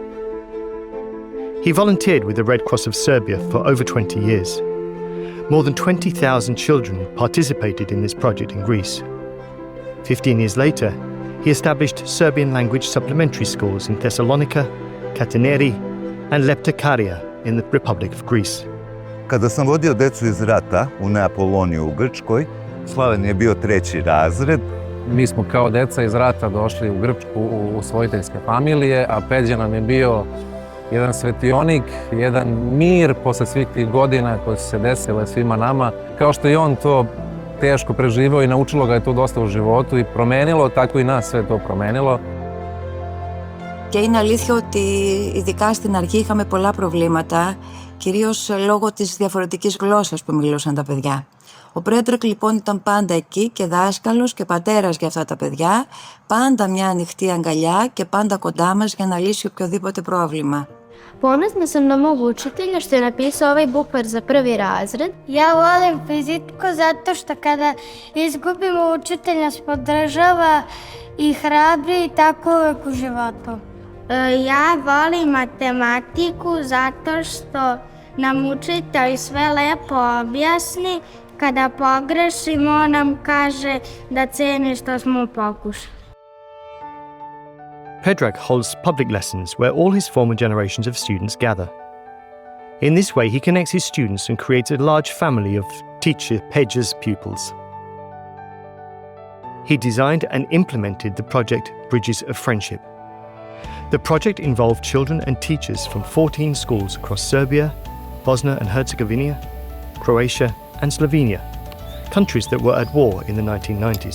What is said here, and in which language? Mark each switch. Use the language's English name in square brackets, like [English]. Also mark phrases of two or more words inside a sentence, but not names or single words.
[English] He volunteered with the Red Cross of Serbia for over 20 years. More than 20,000 children participated in this project in Greece. 15 years later, he established Serbian language supplementary schools in Thessalonica, Kataneri, and Leptakaria in the Republic of Greece. [Serbian] Kada sam vodio decu iz rata u Neapoloniju u Grčkoj, Slaven je bio 3. razred. Mi smo kao deca iz rata došli u Grčku u usvojiteljske familije, a Peđa nam je bio jedan svetionik, jedan mir posle svih tih godina koje su se desile svima nama. Kao što i on to teško preživao i naučilo ga je to dosta u životu i promenilo, tako i nas sve to promenilo. [Greek] Και είναι αλήθεια ότι ειδικά στην αρχή είχαμε πολλά προβλήματα, κυρίως λόγω της διαφορετικής γλώσσας που μιλούσαν τα παιδιά. Ο Πρέτρακ λοιπόν ήταν πάντα εκεί και δάσκαλος και πατέρας για αυτά τα παιδιά, πάντα μια ανοιχτή αγκαλιά και πάντα κοντά μας για να λύσει οποιοδήποτε πρόβλημα. [Serbian] Ponosna sam na mog učitelja što je napisao ovaj bukvar za 1. razred. Ja volim fiziku zato što kada izgubimo učitelj nas podržava i hrabri i tako uvek u životu. Ja volim matematiku zato što nam učitelj sve lepo objasni. Kada pogrešimo, on nam kaže da ceni što smo pokušali. [English] Predrag holds public lessons where all his former generations of students gather. In this way, he connects his students and creates a large family of teacher Peđa's pupils. He designed and implemented the project Bridges of Friendship. The project involved children and teachers from 14 schools across Serbia, Bosnia and Herzegovina, Croatia, and Slovenia, countries that were at war in the 1990s.